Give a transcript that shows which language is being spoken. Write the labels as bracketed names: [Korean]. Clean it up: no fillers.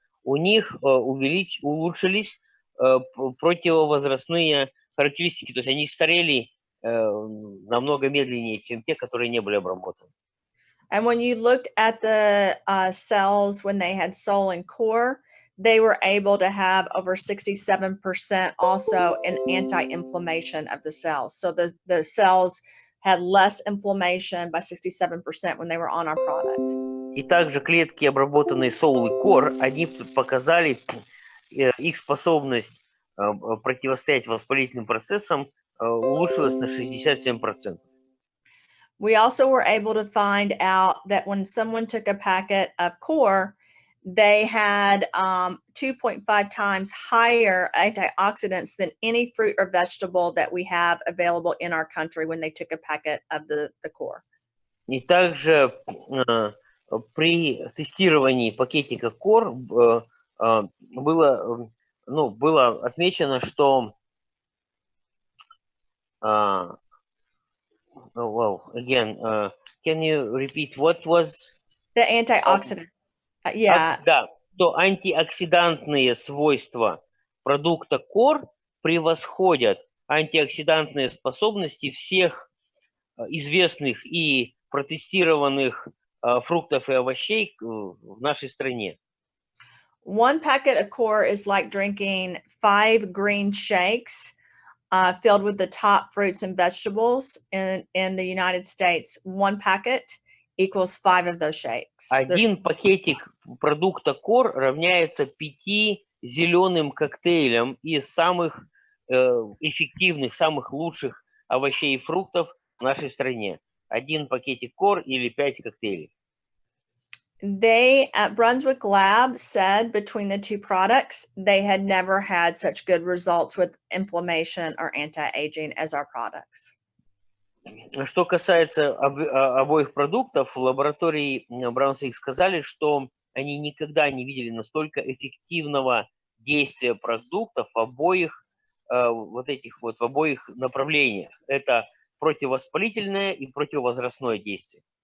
[Russian] у них улучшились противовозрастные характеристики, то есть они старели намного медленнее, чем те, которые не были обработаны. [English] And when you looked at the cells when they had soul and core, they were able to have over 67% also an anti-inflammation of the cells. So the cells had less inflammation by 67% when they were on our product. [Russian] И также клетки, обработанные Soul и Core, они показали их способность противостоять воспалительным процессам улучшилась на 67%. [English] We also were able to find out that when someone took a packet of core, they had 2.5 times higher antioxidants than any fruit or vegetable that we have available in our country when they took a packet of the core. [Russian] И также при тестировании пакетика Core было отмечено, что [English] can you repeat what was the antioxidant? Yeah. [Russian] Да, то антиоксидантные свойства продукта Core превосходят антиоксидантные способности всех известных и протестированных фруктов и овощей в нашей стране. [English] One packet of core is like drinking 5 green shakes filled with the top fruits and vegetables in the United States. One packet equals 5 of those shakes. [Russian] Один пакетик продукта Core равняется 5 зеленым коктейлям из самых эффективных, самых лучших овощей и фруктов в нашей стране. Один пакетик Core или 5 коктейлей. [English] They at Brunswick Lab said between the two products, they had never had such good results with inflammation or anti-aging as our products. [Russian] Что касается обоих продуктов, в лаборатории Brunswick сказали, что они никогда не видели настолько эффективного действия продуктов в обоих в обоих направлениях. Это противовоспалительное и противовозрастное действие.